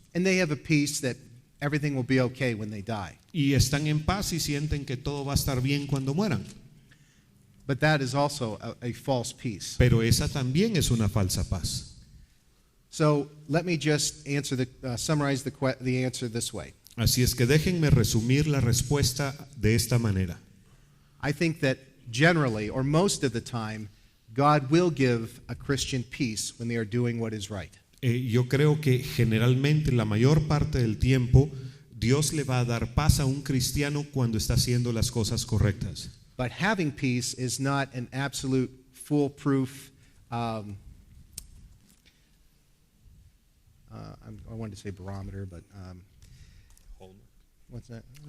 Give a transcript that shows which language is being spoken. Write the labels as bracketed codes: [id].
[en] And they have a peace that everything will be okay when they die. [es] Y están en paz y sienten que todo va a estar bien cuando mueran. [en] But that is also a false peace. [es] Pero esa también es una falsa paz. [en] So let me just summarize the answer this way. [es] Así es que déjenme resumir la respuesta de esta manera. [en] I think that generally, or most of the time, God will give a Christian peace when they are doing what is right. [es] Yo creo que generalmente la mayor parte del tiempo Dios le va a dar paz a un cristiano cuando está haciendo las cosas correctas. [en] But having peace is not an absolute foolproof. I wanted to say barometer, but what's that?